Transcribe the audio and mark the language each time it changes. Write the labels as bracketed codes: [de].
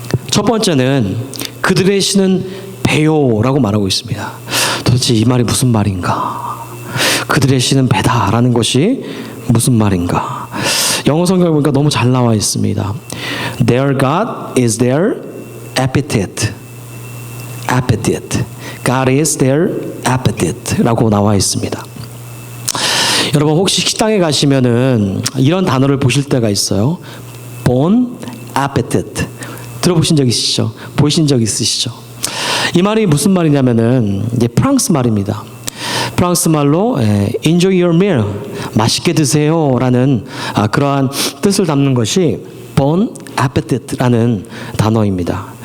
[ko] 첫 번째는 그들의 신은 배요라고 말하고 있습니다. 도대체 이 말이 무슨 말인가? 그들의 신은 배다라는 것이 무슨 말인가? 영어 성경을 보니까 너무 잘 나와 있습니다. [en] Their God is their appetite. Appetite. God is their appetite라고 [ko] 나와 있습니다. 여러분 혹시 식당에 가시면은 이런 단어를 보실 때가 있어요. [fr] Bon appetit. [ko] 들어보신 적 있으시죠? 보신 적 있으시죠? 이 말이 무슨 말이냐면은 이제 프랑스 말입니다. 프랑스 말로 [en] enjoy your meal, [ko] 맛있게 드세요라는 그러한 뜻을 담는 것이 [fr] bon appetit [ko] 라는 단어입니다.